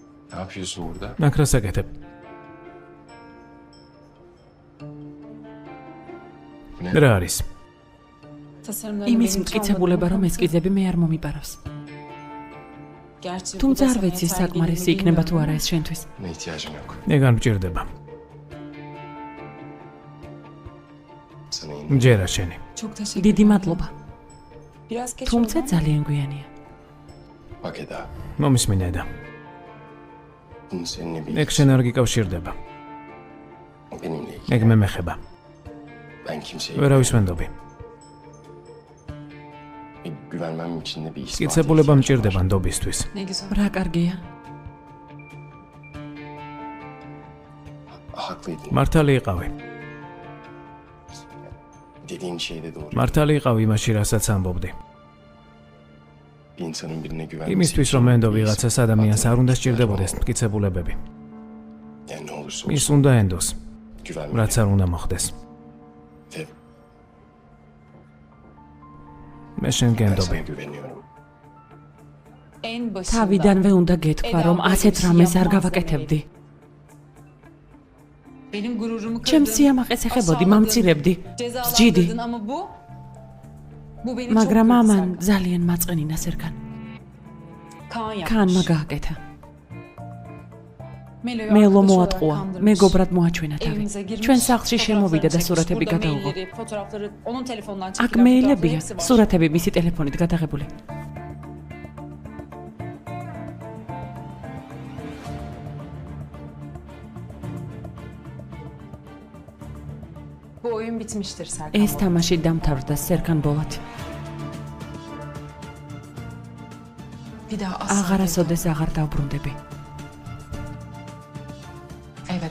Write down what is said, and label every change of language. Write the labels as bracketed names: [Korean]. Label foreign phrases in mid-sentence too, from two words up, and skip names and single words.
[Turkish] Ne yapıyorsun burada? [Georgian] Აქ რა საკეთებ? რა არის? იმის მტკიცებულება, რომ ესკიზები მე არ მომიპარავს. თუმცა არ ვიცი საკმარისი იქნება თუ არა ეს შენთვის. [Turkish] Ne ihtiyacım yok. [Georgian] ეგ არ მჭირდება. [Turkish] Sana in. [Georgian] მჯერა შენი. დიდი მადლობა. თუმცა ძალიან გვიანია. [Turkish] Bak Eda. [Georgian] მომისმინე და. [Turkish] Bunu seninle [Georgian] ეგ [Turkish] birlikte. [Georgian] შენ არ გიკავშირდება. [Turkish] Benimle ilgili. [Georgian] ეგ მე მეხება. [Turkish] Ben kimseye [Georgian] ვერავის ვენდობი. [Turkish] güvenmem için de bir ispat. [Georgian] მტკიცებულება მჭირდება ნდობისთვის. რა კარგია. [Turkish] Haklıydın. [Georgian] მართალი იყავი. [Turkish] Dediğin şey de doğru. [Georgian] მართალი იყავი იმაში, რასაც ამბობდი. [Turkish] Bir insanın birine güvenmesi [Georgian] იმისთვის რომ ენდო ვიღაცას ადამიანს არ უნდა სჭირდებოდეს მტკიცებულებები. [Turkish] Yani ne olursa [Georgian] ის [Turkish] olsun. [Georgian] უნდა ენდოს, [Turkish] Güvenmeli. [Georgian] რაც არ უნდა მოხდეს. [Turkish] Ve [Georgian] მე შენ [Turkish] ben [Georgian] გენდობი. [Turkish] sana güveniyorum. [Georgian] თავიდანვე უნდა გეთქვა, რომ ასეთ რამეს არ გავაკეთებდი. ჩემს სიამაყეს ეხებოდი, მამცირებდი, სჯიდი. მაგრამ ამან ძალიან მაწყენინა სერგან. ქანმა გააკეთა. მელო მოატყუა, მეგობრად მოაჩვენა თავი. ჩვენ სახლში შემოვიდა და სურათები გადაუღო. აქ მეილებია, სურათები მისი ტელეფონით გადაღებული. [Turkish] Bu oyun bitmiştir Serkan. [Georgian] ეს თამაში დამთავრდა სერგან ბოლათი. [Turkish] Bir daha asla. [Georgian] აღარასოდეს აღარ დავბრუნდები. [Turkish] Evet.